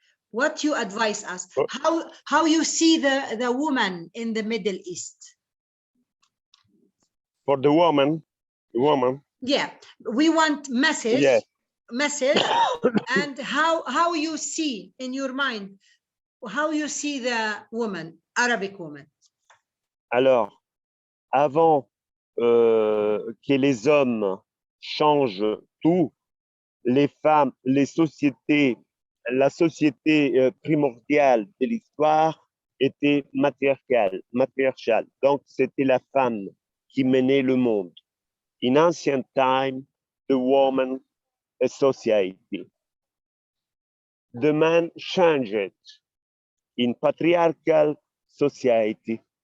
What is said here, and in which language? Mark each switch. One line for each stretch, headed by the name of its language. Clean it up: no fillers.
English: What you advise us? How you see the woman in the Middle East? For the woman. Yeah, we want message. Yes. Message and how you see in your mind, how you see the woman, Arabic woman.
French: Alors, avant que les hommes changent tout, les femmes, les sociétés, la société primordiale de l'histoire était matriarcale. Donc, c'était la femme qui menait le monde.
English: In ancient time, the woman society. The man changed in patriarchal society.